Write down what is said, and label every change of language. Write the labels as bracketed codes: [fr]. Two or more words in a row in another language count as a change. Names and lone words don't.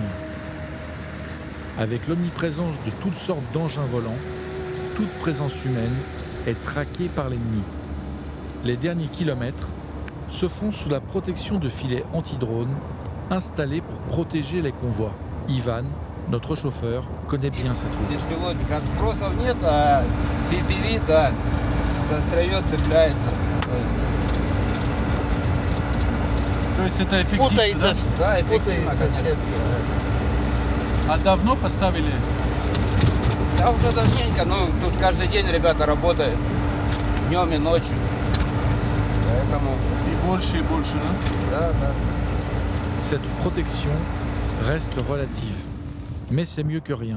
[fr] Avec l'omniprésence de toutes sortes d'engins volants, toute présence humaine est traquée par l'ennemi. Les derniers kilomètres se font sous la protection de filets anti-drones installés pour protéger les convois. Ivan, notre chauffeur, connaît bien cette route. [ru] Беспилотник. Спросов нет, а FPV, да, застряет, цепляется. То есть это эффективно, Путается, Да, эффективно, путается в конечно. сетке. А давно поставили? Да, уже давненько, но тут каждый день ребята работают, днем и ночью. Поэтому, Et больше, да. [fr] Cette protection reste relative, mais c'est mieux que rien.